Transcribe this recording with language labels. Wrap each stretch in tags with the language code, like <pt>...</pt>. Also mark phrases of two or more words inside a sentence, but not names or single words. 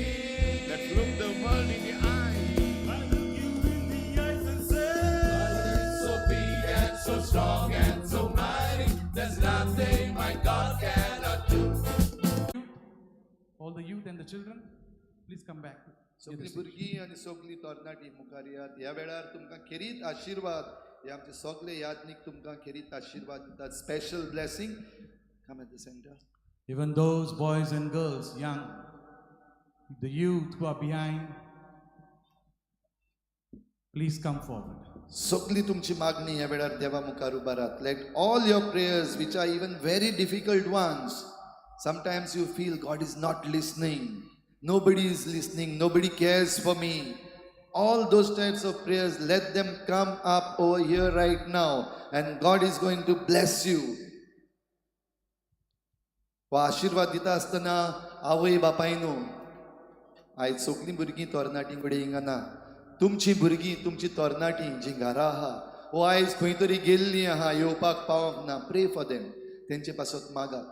<en>Let's look the world in the eye. I look you in the eyes and say, God is so big and so strong and so mighty. There's nothing my God cannot do. All the youth and the children, please come back.</en> <kok>सगळी भुरगीं आनी सगळी तरणाटी मुखार यात. ह्या वेळार तुमकां खेरीत आशिर्वाद, हे आमचे सगळे यादनीक तुमकां खेरीत आशिर्वाद दितात.</kok> <en>special blessing. come at the centre. Even those boys and girls, young, the youth who are behind, please come forward.</en> <kok>सगळी तुमची मागणी ह्या वेळार देवा मुखार उबारात.</kok> <en>Let all your prayers, which are even very difficult ones, sometimes you feel God is not listening. Nobody is listening. Nobody cares for me. All those types of prayers, let them come up over here right now, and God is going to bless you.</en> <kok>वा आशीर्वाद दिता आसतना आवय बापायनो, आयज सगळीं भुरगीं तरणाटीं कडेन हिंगा ना. तुमची भुरगीं, तुमची तरणाटीं जीं घरा आहा, वो आयज खंय तरी गेल्लीं आहा, येवपाक पावंक ना.</kok> <en>pray for them.</en> <kok>तेंचे पासत मागात.</kok>